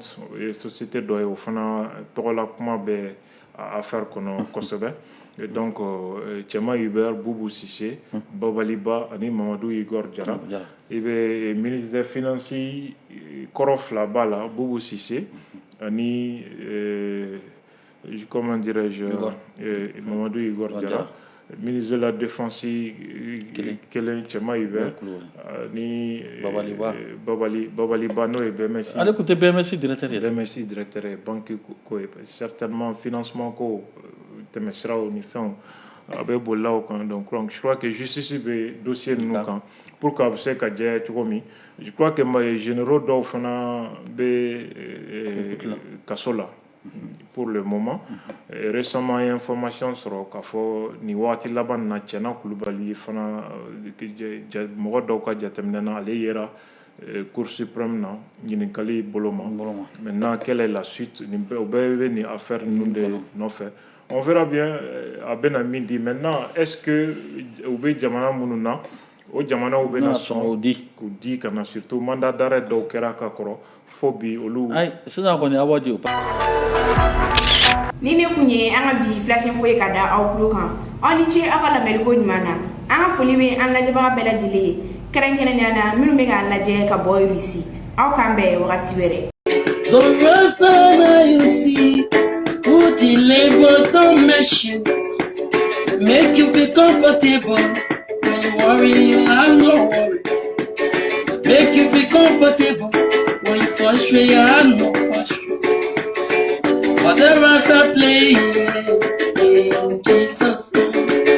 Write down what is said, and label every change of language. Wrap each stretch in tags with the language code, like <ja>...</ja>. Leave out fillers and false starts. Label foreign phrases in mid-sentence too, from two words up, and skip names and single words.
<bm>société dɔ ye o fana tɔgɔla kuma bɛ affaire kɔnɔ kosɛbɛ</bm> <fr>et donc</fr> <bm>Cɛma Hubert Boubou Cissé Babaliba ani Mamadou Igor Diarra i bɛ</bm> <fr>ministre des finances</fr> <bm>kɔrɔ fila b'a la Boubou Cissé ani</bm> <fr>comment dirais-je</fr> <bm>Mamadou Igor Diarra</bm> <fr>ministre de la défense</fr> <bm>kelen Cɛma Hubert ni Babaliba n'o ye BMS ale tun tɛ BMS directeur ye BMS directeur ye banque ko ye certainement financement ko tɛmɛsiraw ni fɛnw a bɛ bolila o kan</bm> <fr>donc je crois que</fr> <bm>justice bɛ dossier ninnu kan</bm> <fr>pour que</fr> <bm>a bɛ se ka jɛ cogo min</bm> <fr>je crois que généraux</fr> <bm>dɔw fana bɛ kaso la</bm> <fr>pour le moment récemment</fr> <bm>ye information sɔrɔ k'a fɔ nin waati laban na Cɛna Kulubali fana mɔgɔ dɔw ka jateminɛ na ale yera</bm> <fr>Cour suprême</fr> <bm>na ɲininkali bolo ma</bm> <fr>maintenant quelle est la suite</fr> <bm>o bɛɛ bɛ nin affaire ninnu de nɔfɛ</bm> <fr>on verra bien</fr> <bm>a bɛna min di</bm> <fr>maintenant est-ce que</fr> <bm>u bɛ jamana minnu na o jamanaw bɛna sɔn k'u di ka na</bm> <fr>surtout mandat d'arrêt</fr> <bm>dɔw kɛra ka kɔrɔ fo bi olu sisan kɔni aw b'a di o ni ne kun ye an ka bi flash info ye ka da aw tulo kan aw ni ce aw ka lamɛnliko ɲuman na an ka foli bɛ an lajɛbaga bɛɛ lajɛlen ye kɛrɛnkɛrɛnnenya na minnu bɛ k'an lajɛ ka bɔ Russie aw k'an bɛn wagati wɛrɛ.</bm> <en>The rest you see who deliver the mission make you feel comfortable when you worry you have no worry make you feel comfortable when you frustrate you have no frustration but the rest are playing in Jesus' name.</en>